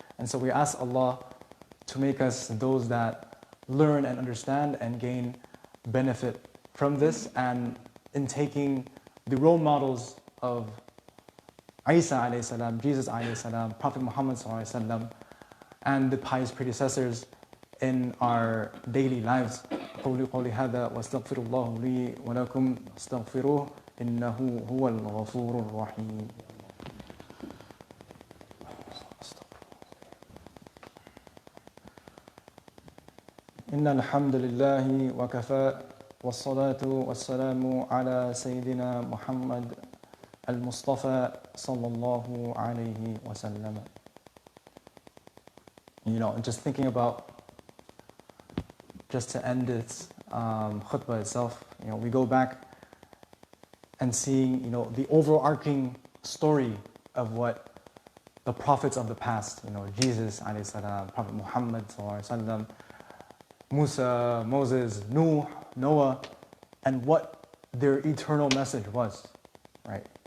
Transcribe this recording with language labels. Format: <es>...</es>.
<en>And so we ask Allah to make us those that learn and understand and gain benefit from this, and in taking the role models of Isa alayhi salam, Jesus alayhi salam, Prophet Muhammad sallallahu alayhi wasallam, and the pious predecessors in our daily lives.</en> <ar>قولي قولي هذا واستغفر الله لي ولكم استغفروه إنه هو الغفور الرحيم. إن الحمد لله وكفى والصلاة والسلام على سيدنا محمد المصطفى صلى الله عليه وسلم.</ar> <en>And just thinking about, just to end its khutbah itself, we go back and seeing, the overarching story of what the prophets of the past, Jesus alayhi salam, Prophet Muhammad sallallahu alaihi wasallam, Musa, Moses, Noah, and what their eternal message was, right?</en>